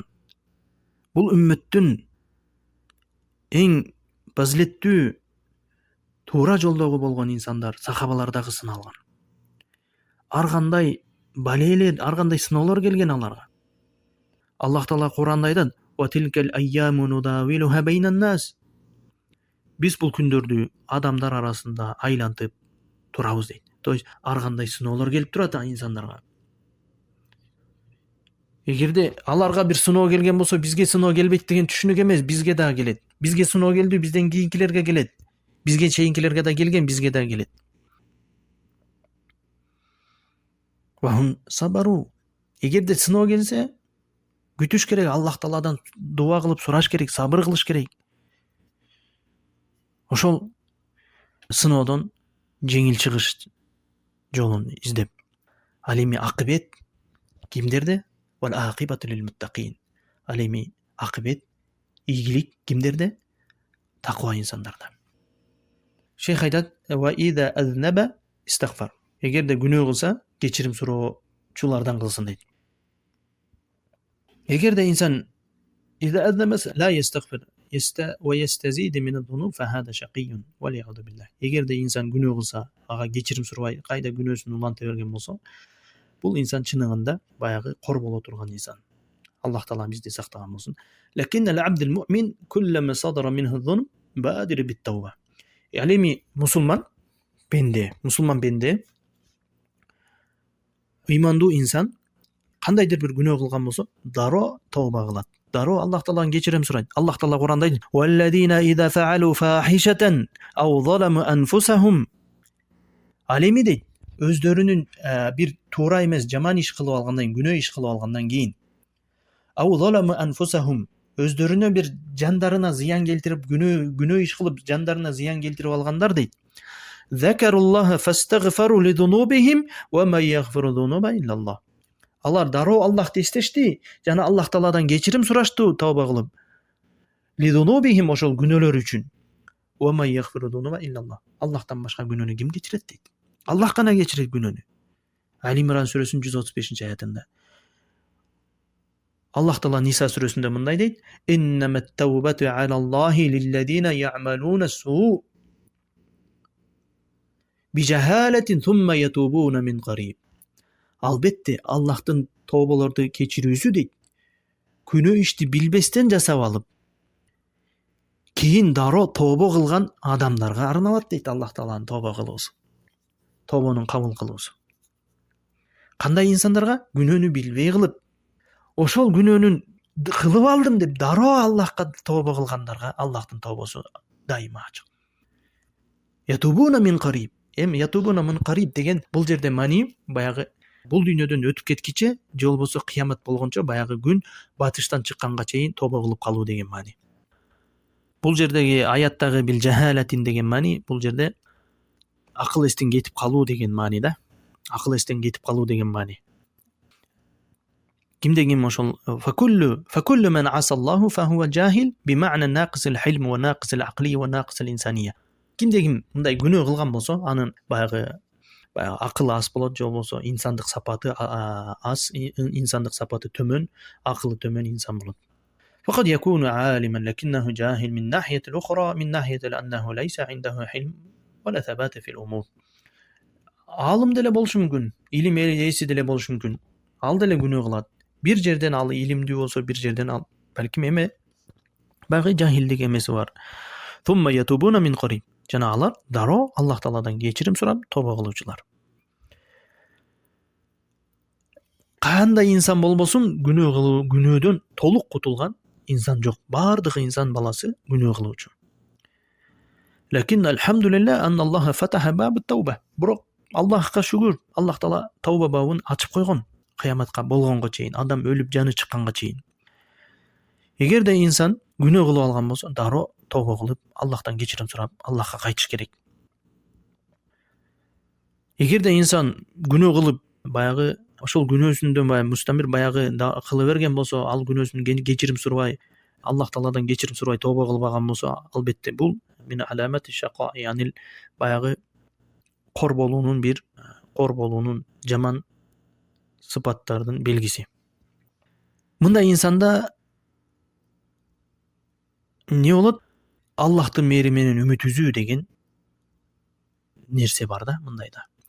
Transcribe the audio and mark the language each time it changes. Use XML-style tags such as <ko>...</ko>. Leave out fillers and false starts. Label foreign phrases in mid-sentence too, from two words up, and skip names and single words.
<ky>Бул үммөттүн эң фазилеттүү туура жолдогу болгон инсандар, сахабалар дагы сыналган. Ар кандай балелер, ар кандай сыноолор келген аларга. Аллах Таала Куранда айтат:</ky> <ar>"وتلك الأيام نداولها بين الناس."</ar> <ky>Биз бул күндөрдү адамдар арасында айлантып турабыз дейт.</ky> <ru>То есть</ru> <ky>ар кандай сыноолор келип турат инсандарга. Эгерде аларга бир сыноо келген болсо, бизге сыноо келбейт деген түшүнүк эмес, бизге да келет. Бизге сыноо келди, бизден кийинкилерге келет. Бизге чейинкилерге да келген, бизге да келет.</ky> <ar>وهم صبروا.</ar> <ky>Эгерде сыноо келсе, күтүш керек, Аллах Тааладан дуа кылып сураш керек, сабыр кылыш керек. Ошол сыноодон жеңил чыгыш жолун издеп. Ал эми акыбет кимдерде?</ky> <ar>والعاقبة للمتقين.</ar> <ky>Ал эми акыбет, ийгилик кимдерде? Таква инсандарда. Шейх айтат:</ky> <ar>"وإذا أذنب استغفر."</ar> <ky>Эгерде күнөө кылса, кечирим суроочулардан кылсын дейт. Эгерде инсан</ky> <ar>إذا أذنب لا يستغفر ويستزيد من الذنوب فهذا شقي والعياذ بالله.</ar> <ky>Эгерде инсан күнөө кылса, ага кечирим сурабай, кайда күнөөсүн уланта берген болсо, бул инсан чыныгында баягы кор боло турган инсан. Аллах Таала бизди сактаган болсун.</ky> <ar>لكن العبد المؤمن كلما صدر منه الذنوب بادر بالتوبة.</ar> <ky>Ал эми мусулман бенде ыймандуу инсан кандайдыр бир күнөө кылган болсо, дароо тауба кылат. Дароо Аллах Тааладан кечирим сурайт. Аллах Таала Куранда айтат:</ky> <ar>"والذين إذا فعلوا فاحشة أو ظلموا أنفسهم."</ar> <ky>Ал эми дейт, өздөрүнүн бир туура эмес жаман иш кылып алгандан кийин, күнөө иш кылып алгандан кийин,</ky> <ar>أو ظلموا أنفسهم,</ar> <ky>өздөрүнө бир жандарына зыян келтирип, күнөө иш кылып жандарына зыян келтирип алгандар дейт.</ky> <ar>ذكروا الله فاستغفروا لذنوبهم وما يغفر الذنوب إلا الله.</ar> <ky>Алар дароо Аллахты эстешти жана Аллах Тааладан кечирим сурашту тауба кылып. Лидунубихим, ошол күнөөлөр үчүн.</ky> <ar>وما يغفر الذنوب إلا الله.</ar> <ky>Аллахтан башка күнөөнү ким кечирет дейт. Аллах гана кечирет күнөөнү. Али Имран сүрөсүнүн 135-аятында. Аллах Таала Ниса сүрөсүндө мындай дейт:</ky> <ar>"إنما التوبة على الله للذين يعملون السوء بجهالة ثم يتوبون من قريب."</ar> <ky>Албетте Аллахтын тооболорду кечирүүсү дейт. Күнөө ишти билбестен жасап алып, кийин дароо тообо кылган адамдарга арналат дейт Аллах Тааланын тообо кылуусу. Тообонун кабыл кылуусу. Кандай инсандарга? Күнөөнү билбей кылып, ошол күнөөнүн кылып алдым деп дароо Аллахка тообо кылгандарга Аллахтын тообосу дайыма ачык.</ky> <ar>يتوبون من قريب. يتوبون من قريب</ar> <ky>деген бул жерде мани баягы бул дүйнөдөн өтүп кеткиче, же болбосо кыямат болгончо, баягы күн батыштан чыкканга чейин тообо кылып калуу деген мани. Бул жердеги аяттагы</ky> <ar>بجهالة</ar> <ky>деген мани, бул жерде акыл эстен кетип калуу деген мани да. Акыл эстен кетип калуу деген мани. Кимдегим ошол</ky> <ar>فكل من عصى الله فهو جاهل بمعنى ناقص الحلم وناقص العقل وناقص الإنسانية.</ar> <ky>Кимдегим мындай күнөө кылган болсо, анын баягы акылы аз болот, же болбосо инсандык сапаты аз, инсандык сапаты төмөн, акылы төмөн инсан болот.</ky> <ar>فقد يكون عالما لكنه جاهل من الناحية الأخرى من ناحية أنه ليس عنده حلم ولا ثبات في الأمور.</ar> <ky>Алым деле болушу мүмкүн, илим ээси деле болушу мүмкүн. Ал деле күнөө кылат. Бир жерден ал илимдүү болсо, бир жерден ал балким эме багы жахилдик эмеси бар.</ky> <ar>ثم يتوبون من قريب.</ar> <ky>Жана алар дароо Аллах Тааладан кечирим сурап тоба кылуучулар. Кандай инсан болбосун, күнөөдөн толук кутулган инсан жок. Бардыгы инсан баласы күнөө кылуучу.</ky> <ar>لكن الحمد لله أن الله فتح باب التوبة.</ar> <ky>Бирок Аллахка шүгүр, Аллах Таала тауба бабын ачып койгон. кыяматка болгонго чейин, адам өлүп жаны чыкканга чейин. Эгерде инсан күнөө кылып алган болсо, дароо тобо кылып, Аллахтан кечирим сурап, Аллахка кайтыш керек. Эгерде инсан күнөө кылып, баягы ошол күнөөсүндөн баягы мустамир баягы кыла берген болсо, ал күнөөсүнөн кечирим сурабай, Аллах Тааладан кечирим сурабай тобо кылбаган болсо, албетте бул</ky> <ar>من علامات الشقاء,</ar> <ky>яни баягы кор болуунун жаман сыпаттардын белгиси. Мындай инсанда не болот? Аллахтын мээри менен үмүт үзүү деген нерсе бар да, мындайда.</ky>